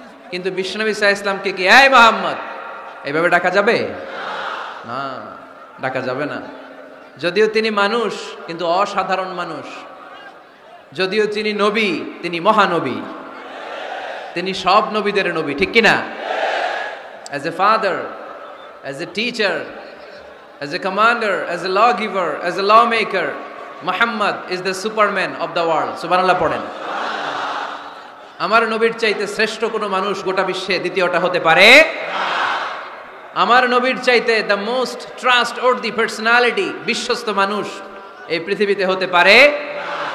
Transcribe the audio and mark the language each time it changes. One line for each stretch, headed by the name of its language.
Bangla: কিন্তু বিশ্বনবী সাল্লাল্লাহু আলাইহি ইসলামকে কি এই মুহাম্মদ এইভাবে ডাকা যাবে? না, ডাকা যাবে না। যদিও তিনি মানুষ, কিন্তু অসাধারণ মানুষ। যদিও তিনি নবী, তিনি মহানবী, তিনি সব নবীদের নবী, ঠিক কিনা?
English: As a father, as a teacher, as a commander, as a lawgiver, as a lawmaker, Muhammad is the superman of the world.
Bangla: সুবহানাল্লাহ পড়েন। আমার নবীর চাইতে শ্রেষ্ঠ কোনো মানুষ গোটা বিশ্বে দ্বিতীয়টা হতে পারে না। আমার নবীর চাইতে
English: the most trustworthy personality,
Bangla: বিশ্বস্ত মানুষ এই পৃথিবীতে হতে পারে না।